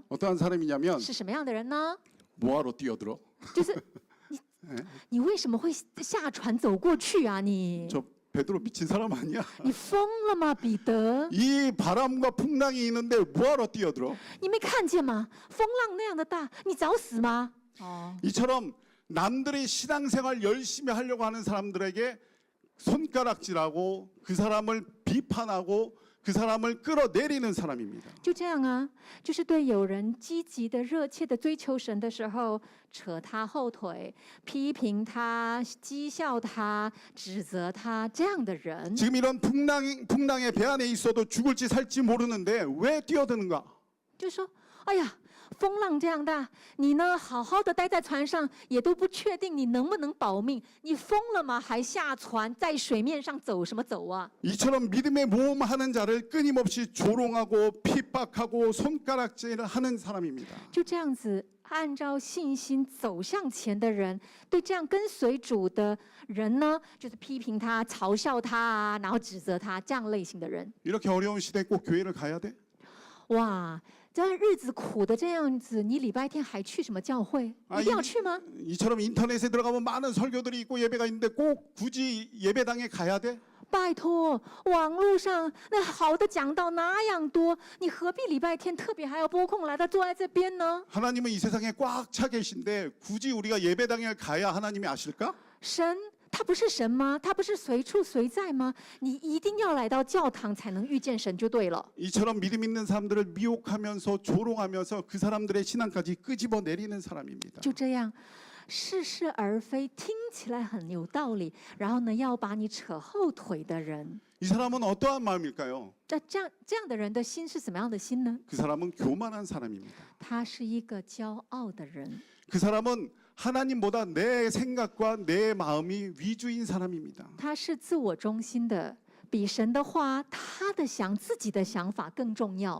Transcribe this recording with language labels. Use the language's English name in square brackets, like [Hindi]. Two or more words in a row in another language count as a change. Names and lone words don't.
[Korean] 어떠한 사람이냐면 [Chinese] 是什么样的人呢？ [Korean] 뭐하러 뛰어들어? [Chinese] 就是你为什么会下船走过去啊？你 [Korean] 저 베드로 미친 사람 아니야? [Chinese] 你疯了吗，彼得？ [Korean] 이 바람과 풍랑이 있는데 뭐하러 뛰어들어? [Chinese] 你没看见吗？风浪那样的大，你找死吗？哦， [Korean] 이처럼 남들이 신앙생활 열심히 하려고 하는 사람들에게 손가락질하고 그 사람을 비판하고 그 사람을 끌어내리는 사람입니다. [Chinese] 就这样啊，就是对有人积极的、热切的追求神的时候，扯他后腿，批评他、讥笑他、指责他这样的人， [Korean] 지금 이런 풍랑의 배 안에 있어도 죽을지 살지 모르는데 왜 뛰어드는가? [Chinese] 就说：“哎呀，风浪这样大，你呢好好的待在船上，也都不确定你能不能保命，你疯了吗？还下船在水面上走什么走啊？” [Korean] 이처럼 믿음의 모험하는 자를 끊임없이 조롱하고 핍박하고 손가락질을 하는 사람입니다. [Chinese] 就这样子，按照信心走向前的人，对这样跟随主的人呢，就是批评他、嘲笑他啊，然后指责他这样类型的人。 [Korean] 이렇게 어려운 시대에 꼭 교회를 가야 돼? [Chinese] 哇，这日子苦的这样子，你礼拜天还去什么教会？一定要去吗？ [Korean] 이처럼 인터넷에 들어가면 많은 설교들이 있고 예배가 있는데 꼭 굳이 예배당에 가야 돼? [Chinese] 拜托，网络上那好的讲道那样多，你何必礼拜天特别还要拨空来到坐在这边呢？ [Korean] 하나님은 이 세상에 꽉 차 계신데 굳이 우리가 예배당에 가야 하나님이 아실까? [Chinese] 神他不是神吗？他不是随处随在吗？你一定要来到教堂才能遇见神就对了。 [Korean] 이처럼 믿음 있는 사람들을 미혹하면서 조롱하면서 그 사람들의 신앙까지 끄집어 내리는 사람입니다. [Chinese] 就这样，似是而非，听起来很有道理，然后呢，要把你扯后腿的人， [Korean] 이 사람은 어떠한 마음일까요? [Chinese] 这样的人的心是怎么样的心呢？ [Korean] 그 사람은 교만한 사람입니다. [Chinese] 他是一个骄傲的人， [Korean] 그 사람은 하나님보다 내 생각과 내 마음이 위주인 사람입니다. [Chinese] 他是自我中心的，比神的话，他的自己的想法更重要。